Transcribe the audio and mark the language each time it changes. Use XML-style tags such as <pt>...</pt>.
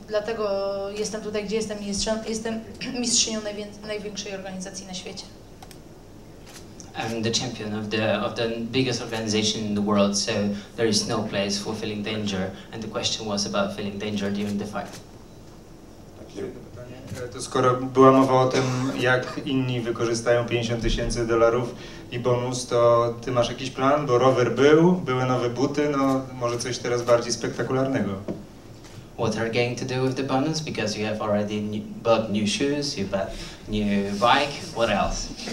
<pl>Dlatego jestem tutaj, gdzie jestem i jestem mistrzynią największej organizacji na świecie.</pl> <en>I'm the champion of the biggest organization in the world, so there is no place for feeling danger. And the question was about feeling danger during the fight.</en> <pl>To skoro była mowa o tym, jak inni wykorzystają $50,000 i bonus, to ty masz jakiś plan? Bo rower były nowe buty, no może coś teraz bardziej spektakularnego.</pl> <en>What are you going to do with the bonus? Because you have already bought new shoes, you bought new bike, what else?</en>